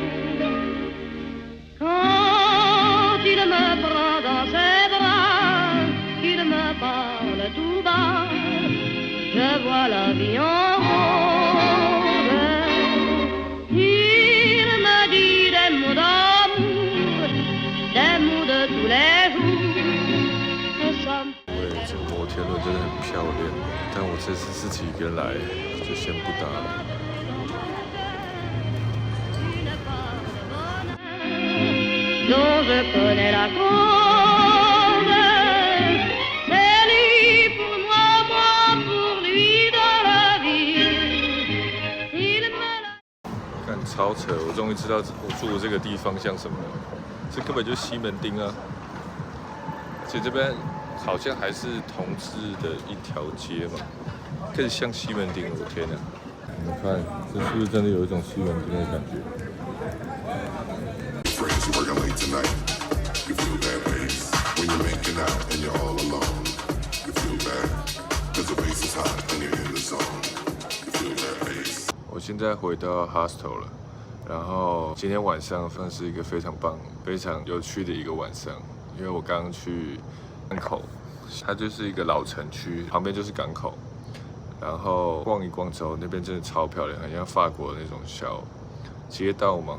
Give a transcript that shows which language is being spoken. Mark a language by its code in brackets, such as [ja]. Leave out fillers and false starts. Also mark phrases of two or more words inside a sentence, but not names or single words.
[fr] Quand il me prend dans ses bras, qu'il me parle tout bas, je vois la vie en rose. Il me dit des mots d'amour, des mots de tous les jours. [zh] 对，这个摩天轮真的很漂亮，但我这这次自己一个人来，就先不打了。 [fr] dont je connais la cause. C'est lui pour moi, moi pour lui dans la vie. Il me l'a. [zh] 看超扯！我终于知道我住的这个地方像什么了，这根本就是西门町啊！而且这边好像还是同志的一条街嘛，更像西门町。我天哪！你们看，这是不是真的有一种西门町的感觉？ [en] Friends, you working late tonight. You feel that bass when you're making out and you're all alone. You feel that cause the bass is hot and you're in the zone. You feel that bass. [zh] 我现在回到 hostel 了，然后今天晚上算是一个非常棒、非常有趣的一个晚上，因为我刚刚去港口，它就是一个老城区，旁边就是港口，然后逛一逛之后，那边真的超漂亮，很像法国的那种小 街道吗？